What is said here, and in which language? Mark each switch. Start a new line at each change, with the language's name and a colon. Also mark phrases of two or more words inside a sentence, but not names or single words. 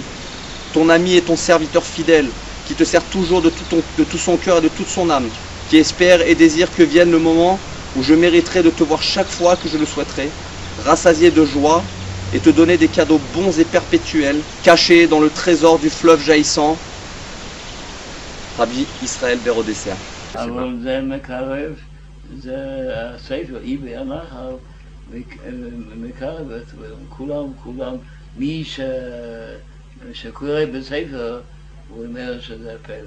French: Ton ami et ton serviteur fidèle, qui te sert toujours de tout son cœur et de toute son âme, qui espère et désire que vienne le moment où je mériterai de te voir chaque fois que je le souhaiterai, rassasié de joie et te donner des cadeaux bons et perpétuels, cachés dans le trésor du fleuve jaillissant. Rabbi Israël Berodesser.
Hebrew: אבל זה מקרב, זה הספר, איבי הנחל, מקרב את כולם, מי שקורא בספר, הוא אומר שזה פלא.